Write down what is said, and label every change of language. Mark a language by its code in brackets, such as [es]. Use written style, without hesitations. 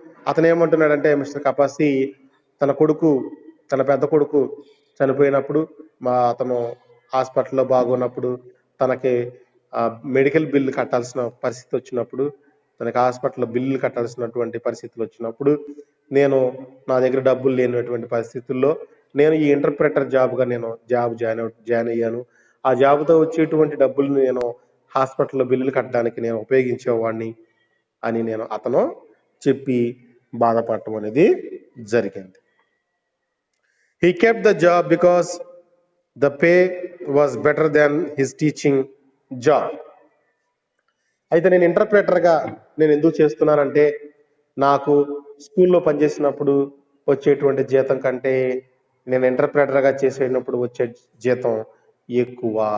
[te] అతను ఏమంటున్నాడంటే, మిస్టర్ కపాసి తన పెద్ద కొడుకు చనిపోయినప్పుడు, అతను హాస్పిటల్లో బాగున్నప్పుడు, తనకి మెడికల్ బిల్లు కట్టాల్సిన పరిస్థితి వచ్చినప్పుడు, తనకి హాస్పిటల్లో బిల్లులు కట్టాల్సినటువంటి పరిస్థితులు వచ్చినప్పుడు, నా దగ్గర డబ్బులు లేనటువంటి పరిస్థితుల్లో నేను ఈ ఇంటర్ప్రెటర్ జాబ్గా జాయిన్ అయ్యాను. ఆ జాబ్తో వచ్చేటువంటి డబ్బులు నేను హాస్పిటల్లో బిల్లులు కట్టడానికి నేను ఉపయోగించేవాడిని అని అతను చెప్పి బాధపడటం అనేది జరిగింది. [en] He kept the job because the pay was better than his teaching job. [te] అయితే నేను ఇంటర్ప్రెటర్గా ఎందుకు చేస్తున్నానంటే, నాకు స్కూల్లో పనిచేసినప్పుడు వచ్చేటువంటి జీతం కంటే నేను ఇంటర్ప్రెటర్గా చేసేటప్పుడు వచ్చే జీతం ఎక్కువ.